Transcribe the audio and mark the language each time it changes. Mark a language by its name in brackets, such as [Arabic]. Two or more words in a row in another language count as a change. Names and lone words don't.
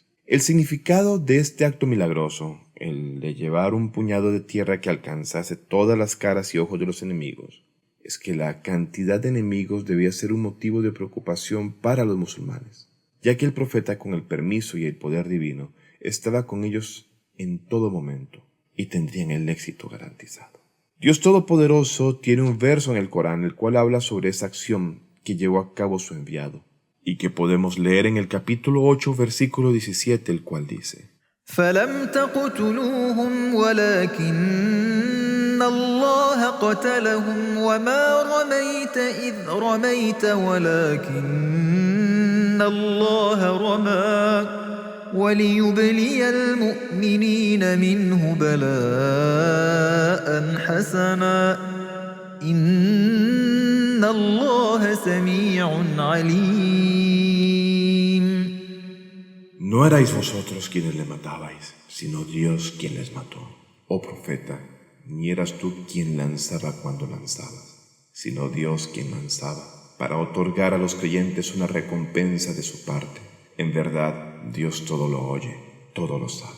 [Spanish] El significado de este acto milagroso, el de llevar un puñado de tierra que alcanzase todas las caras y ojos de los enemigos, es que la cantidad de enemigos debía ser un motivo de preocupación para los musulmanes, ya que el profeta, con el permiso y el poder divino, estaba con ellos en todo momento y tendrían el éxito garantizado. Dios Todopoderoso tiene un verso en el Corán el cual habla sobre esa acción que llevó a cabo su enviado y que podemos leer en el capítulo 8, versículo 17, el cual dice: [Arabic] فلم تقتلوهم ولكن الله قتلهم وما رميت إذ رميت ولكن الله رمى وليبلي المؤمنين منه بلاء حسنا إن الله سميع عليم. [Spanish] No erais vosotros quienes le matabais, sino Dios quien les mató. Oh profeta, ni eras tú quien lanzaba cuando lanzabas, sino Dios quien lanzaba, para otorgar a los creyentes una recompensa de su parte. En verdad, Dios todo lo oye, todo lo sabe.